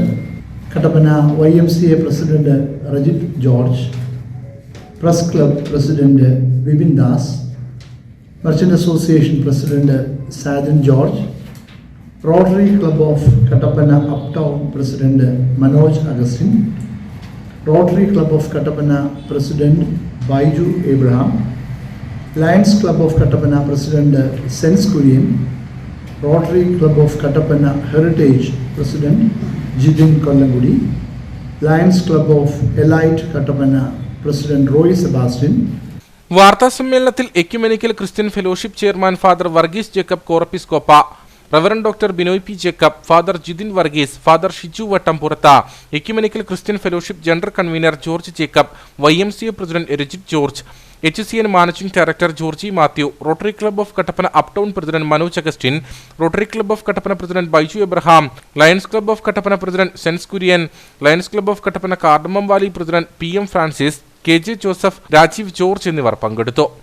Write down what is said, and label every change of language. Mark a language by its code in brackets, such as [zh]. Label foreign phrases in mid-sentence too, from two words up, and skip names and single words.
[ml] കട്ടപ്പന YMCA പ്രസിഡന്റ് റജിത് ജോർജ്, പ്രസ് ക്ലബ് പ്രസിഡന്റ് വിപിൻ ദാസ്, മർച്ചന്റ് അസോസിയേഷൻ പ്രസിഡന്റ് സാജൻ ജോർജ്, റോട്ടറി ക്ലബ് ഓഫ് കട്ടപ്പന അപ് ടൗൺ പ്രസിഡന്റ് മനോജ് അഗസ്റ്റിൻ, [en] Rotary Club of Kattapana President Baiju Abraham, Lions Club of Kattapana President Sens Kurian, Rotary Club of Kattapana Heritage President Jidin Kollangudi, Lions Club of Elite Kattapana President Roy Sebastian. [ml] വാർത്താസമ്മേളനത്തിൽ എക്യുമെനിക്കൽ ക്രിസ്ത്യൻ ഫെലോഷിപ്പ് ചെയർമാൻ ഫാദർ വർഗീസ് ജേക്കബ് കോറപ്പിസ്കോപ്പ, റവറൻ ഡോക്ടർ ബിനോയ് പി ജേക്കബ്, ഫാദർ ജിതിൻ വർഗീസ്, ഫാദർ ഷിജു വട്ടംപുറത്ത, എക്യുമെനിക്കൽ ക്രിസ്ത്യൻ ഫെലോഷിപ്പ് [en] general convener [ml] ജോർജ് ജേക്കബ്, YMCA പ്രസിഡന്റ് രജിത് ജോർജ്, HCN [en] managing director [ml] ജോർജി മാത്യു, റോട്ടറി ക്ലബ് ഓഫ് കട്ടപ്പന അപ് ടൗൺ പ്രസിഡന്റ് മനോജ് അഗസ്റ്റിൻ, റോട്ടറി ക്ലബ് ഓഫ് കട്ടപ്പന പ്രസിഡന്റ് ബൈജു എബ്രഹാം, ലയൺസ് ക്ലബ് ഓഫ് കട്ടപ്പന പ്രസിഡന്റ് സെൻസ് കുര്യൻ, ലയൺസ് ക്ലബ് ഓഫ് കട്ടപ്പന കാർഡമം വാലി പ്രസിഡന്റ് PM ഫ്രാൻസിസ്, KJ ജോസഫ്, രാജീവ് ജോർജ് എന്നിവർ പങ്കെടുത്തു.